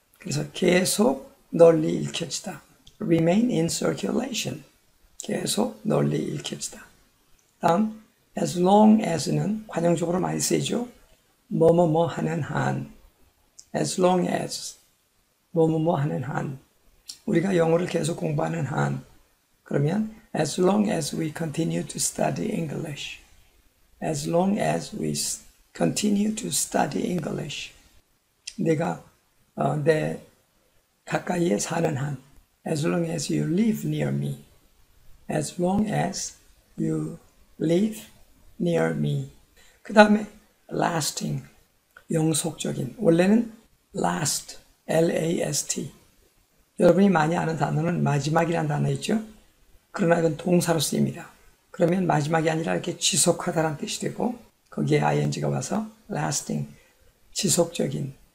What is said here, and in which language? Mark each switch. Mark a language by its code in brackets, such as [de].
[ko] 그래서 계속 널리 읽혀지다. [en] remain in circulation, [ko] 계속 널리 읽혀지다. 다음 as long as는 관용적으로 많이 쓰이죠. 뭐뭐뭐 하는 한, as long as, 뭐뭐뭐 하는 한. 우리가 영어를 계속 공부하는 한, 그러면 [en] as long as we continue to study English, as long as we continue to study English. [ko] 내가 내 가까이에 사는 한, [en] as long as you live near me, as long as you live near me. [ko] 그 다음에 lasting, 영속적인. 원래는 last, L-A-S-T. 여러분이 많이 아는 단어는 마지막이라는 단어 있죠? 그러나 이건 동사로 쓰입니다. 그러면 마지막이 아니라 이렇게 지속하다라는 뜻이 되고 거기에 ing가 와서 lasting, 지속적인,